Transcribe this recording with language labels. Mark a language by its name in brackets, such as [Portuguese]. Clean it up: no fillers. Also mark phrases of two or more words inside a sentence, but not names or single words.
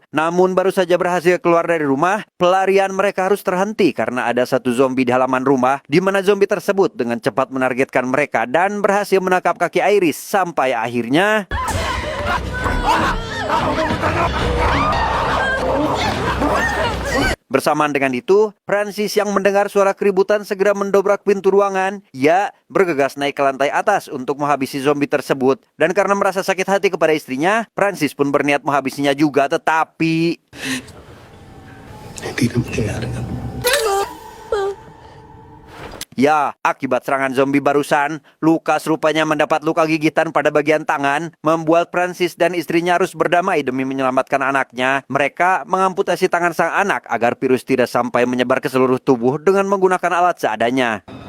[Indonesian] Namun baru saja berhasil keluar dari rumah, pelarian mereka harus terhenti karena ada satu zombie di halaman rumah, di mana zombie tersebut dengan cepat menargetkan mereka dan berhasil menangkap kaki Iris sampai akhirnya bersamaan dengan itu, Francis yang mendengar suara keributan segera mendobrak pintu ruangan. Ia bergegas naik ke lantai atas untuk menghabisi zombie tersebut. Dan karena merasa sakit hati kepada istrinya, Francis pun berniat menghabisinya juga, tetapi [Filipino] Hindi na mangyayari yan. [Indonesian] ya, akibat serangan zombie barusan, Lukas rupanya mendapat luka gigitan pada bagian tangan, membuat Francis dan istrinya harus berdamai demi menyelamatkan anaknya. Mereka mengamputasi tangan sang anak agar virus tidak sampai menyebar ke seluruh tubuh dengan menggunakan alat seadanya.